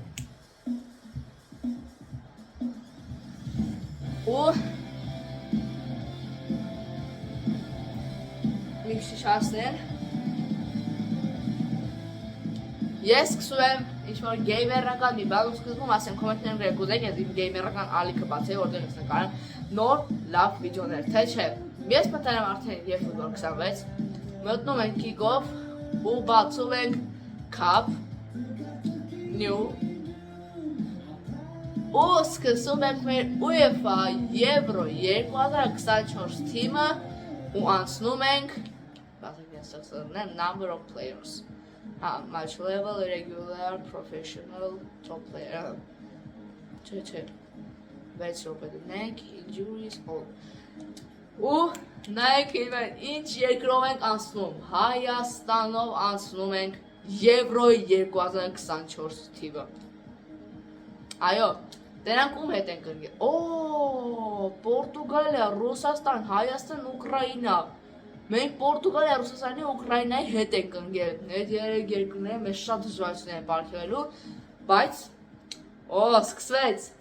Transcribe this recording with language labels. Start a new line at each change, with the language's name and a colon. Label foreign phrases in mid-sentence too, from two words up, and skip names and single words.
Armenian: ու մի քիչ շարժել։ Ես սկսում եմ ինչ-որ գեյմերական մի բան ու սկզբում ասեմ կոմենտներում գրեք ուզեք ես իմ գեյմերական ալիքը բացեի, որտեղ ես նկարեմ նոր լավ վիդեոներ, թե չէ։ Ես մտել եմ արդեն eFootball 26, մտնում ենք Kick-Off ու բացում ենք Cup New ու սկսում ենք մեր UEFA Euro 2024 թիմը ու անցնում ենք
English: number of players, match level, regular, professional, top player,
Armenian: չէ, 6 րոպե դնենք,
English: injuries, all
Armenian: ու նայեք ինչ երկրով ենք անցնում, Հայաստանով անցնում ենք Euro 2024 թիմը, այո, դրանք ում հետ ենք ընկել, Պորտուգալիա, Ռուսաստան, Հայաստան, Ուկրաինա, մենք Պորտուգալիա, Ռուսաստանի, Ուկրաինայի հետ ենք ընկել, այդ երեք երկրները մեզ շատ դժվարություն են պարգևելու, բայց, սկսվեց,